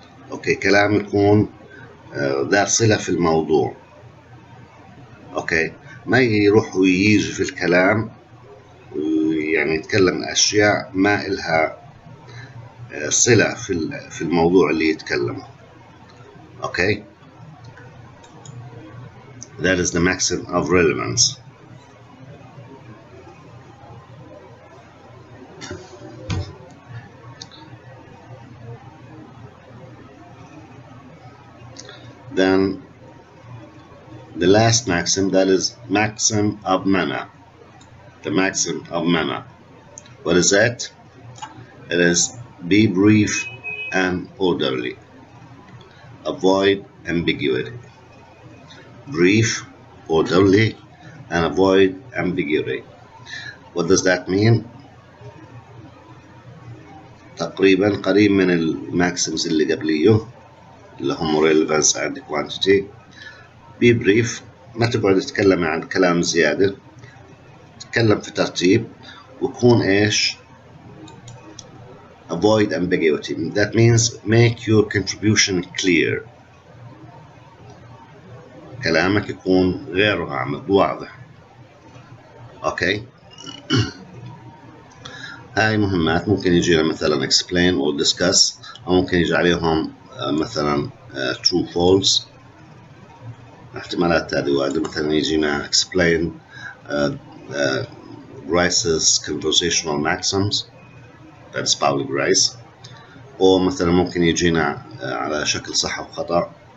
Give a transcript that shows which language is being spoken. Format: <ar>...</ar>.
<ar>اوكي، كلام يكون ذا صلة في الموضوع. اوكي، ما يروح ويجي في الكلام يعني يتكلم أشياء ما إلها صلة في الموضوع اللي يتكلمه.</ar> <en>Okay, that is the maximum of relevance. Then the last maxim, that is maxim of manner. The maxim of manner. What is that? It is be brief and orderly. Avoid ambiguity. Brief, orderly, and avoid ambiguity. What does that mean?</en> <ar>تقريبا قريب من الماكسيمز اللي قبليه اللي هم</ar> <en>relevance and quantity. be brief،</en> <ar>ما تقعد تتكلم عن كلام زيادة، تتكلم في ترتيب، وكون إيش؟</ar> <en>avoid ambiguity. That means make your contribution clear.</en> <ar>كلامك يكون غير غامض، واضح. أوكي. هاي مهمات ممكن يجينا مثلا</ar> <en>explain or discuss،</en> <ar>أو ممكن يجي عليهم مثلا</ar> <en>true false.</en> <ar>احتمالات هذه واحدة، مثلا يجينا</ar> <en>explain Rice's conversational maxims، that is public Rice.</en> <ar>أو مثلا ممكن يجينا على شكل صح أو خطأ</ar>